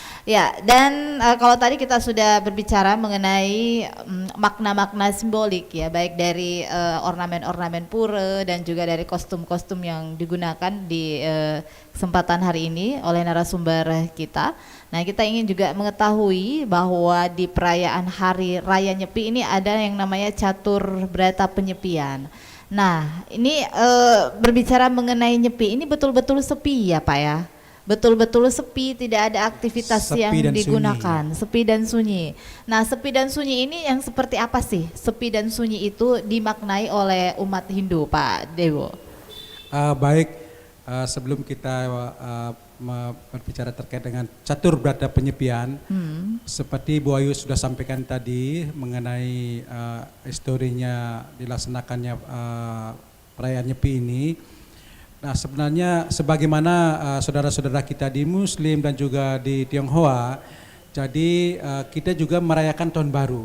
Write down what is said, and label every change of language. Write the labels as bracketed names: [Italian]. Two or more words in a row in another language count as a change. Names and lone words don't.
[Indonesian] Ya, dan kalau tadi kita sudah berbicara mengenai makna-makna simbolik ya, baik dari ornamen-ornamen pura dan juga dari kostum-kostum yang digunakan di kesempatan hari ini oleh narasumber kita. Nah, kita ingin juga mengetahui bahwa di perayaan Hari Raya Nyepi ini ada yang namanya catur berata penyepian. Nah, ini berbicara mengenai Nyepi, ini betul-betul sepi ya Pak ya? Betul-betul sepi, tidak ada aktivitas Sepi yang dan digunakan, sepi dan sunyi. Nah, sepi dan sunyi ini yang seperti apa sih? Sepi dan sunyi itu dimaknai oleh umat Hindu, Pak Dewo. Baik, sebelum kita berbicara terkait dengan catur berata penyepian, seperti Bu Ayu sudah sampaikan tadi mengenai historinya dilaksanakannya perayaan Nyepi ini. Nah, sebenarnya sebagaimana saudara-saudara kita di Muslim dan juga di Tionghoa, jadi kita juga merayakan tahun baru.